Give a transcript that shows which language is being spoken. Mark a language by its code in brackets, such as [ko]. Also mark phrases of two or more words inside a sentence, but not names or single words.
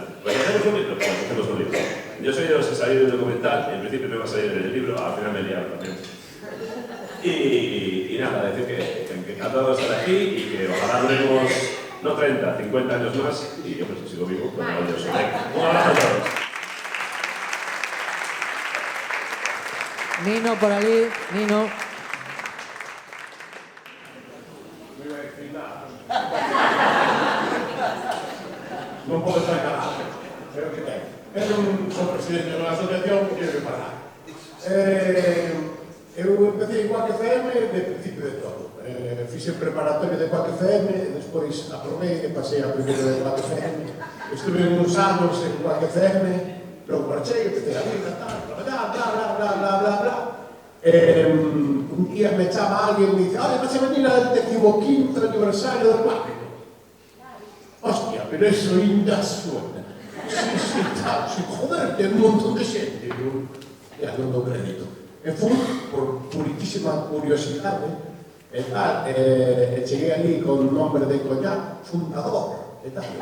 [es] Pues hacemos un libro, pues hacemos un libro. Yo soy de los que salí del documental, en principio me va a salir en el libro, al final me he liado también. Y nada, decir que encantado de estar aquí y que ojalá duremos, no 30, 50 años más, y yo pues sigo vivo, pues maravilloso. Un abrazo a todos. [gl] Nino por ali, Nino. Non podo estar calado, pero que ten. Son presidente de unha asociación que quero parar. Eu empecé en Quack FM de principio de todo. Fixe preparatorio de Quack FM, despois aprobei e pasei a primeiro de Quack FM. Estuve uns anos en Quack FM, logo marchei, empecé a vida, tal, bla. Un día me chama alguén e me dice, [es] vas a venir al 15º aniversario [gl] de Quack. [es] Hostia, pero eso ainda suena. [gl] Sí, tal, joder, ten un montón de xente. Ya non dou crédito. E fui, por puritísima curiosidade, e tal, e cheguei ali con un nombre de coñac, fundador, e tal.